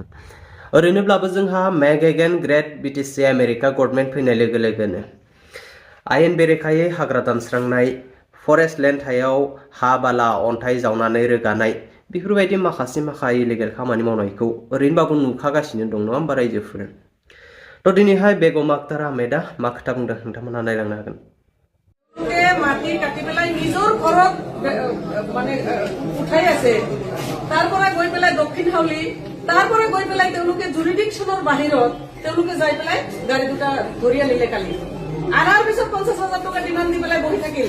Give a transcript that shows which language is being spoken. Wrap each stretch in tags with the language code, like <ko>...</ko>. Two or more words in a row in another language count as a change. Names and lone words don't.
<brx>ओरैनोब्लाबो जोंहा</brx> <en>make again great</en> <brx>बिटिसि</brx> <en>America government</en> <brx>फैनाय लोगो लोगोनो आयेन बेरेखायै हाग्रा दानस्रांनाय</brx> <en>forest land</en> <brx>हायाव हा बाला अन्थाइ जावनानै रोगानाय बेफोरबायदि माखासे इलिगेल खामानि मावनायखौ ओरैनोबाबो नुखागासिनो दं नङा होमबा रायजोफोर। थ' दिनैहाय बेगम आक्तारा आहमेदा मा खोथा बुंदों नोंथांमोनहा नायलांनो हागोन।</brx> <as>মাটি কাটি পেলাই নিজৰ ঘৰত মানে উঠাই আছে তাৰ পৰা গৈ পেলাই দক্ষিণ হাউলি তাৰ পৰা গৈ পেলাই তেওঁলোকে জুৰিডিকশ্যনৰ বাহিৰত তেওঁলোকে যাই পেলাই গাড়ী দুটা ধৰি আনিলে কালি আনাৰ পিছত 50,000 টকা ডিমাণ্ড দি পেলাই বহি থাকিল।</as>